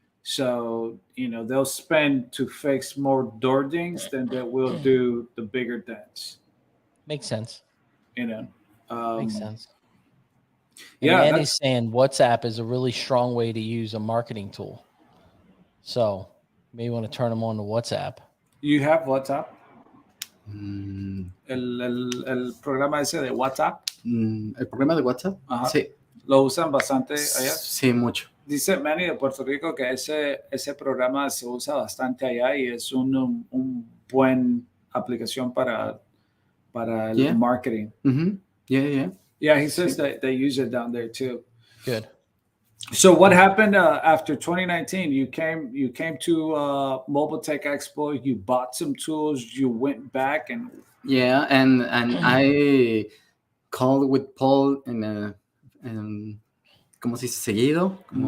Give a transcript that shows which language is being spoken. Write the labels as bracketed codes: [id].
[en] So, they'll spend to fix more door dings than they will do the bigger dents. Makes sense. Makes sense. And Yeah. Manny's saying WhatsApp is a really strong way to use a marketing tool. So maybe you want to turn them on to WhatsApp. You have WhatsApp? [es] El programa ese de WhatsApp. ¿El programa de WhatsApp? Ajá. Sí. ¿Lo usan bastante allá? Sí, mucho. Dice Manny de Puerto Rico que ese programa se usa bastante allá y es un buen aplicación para el marketing. [en] Mm-hmm. Yeah. Yeah, he says that they use it down there too. Good. So what happened after 2019? You came to Mobile Tech Expo. You bought some tools. You went back and I called with Paul and [es] ¿cómo se dice? Seguido.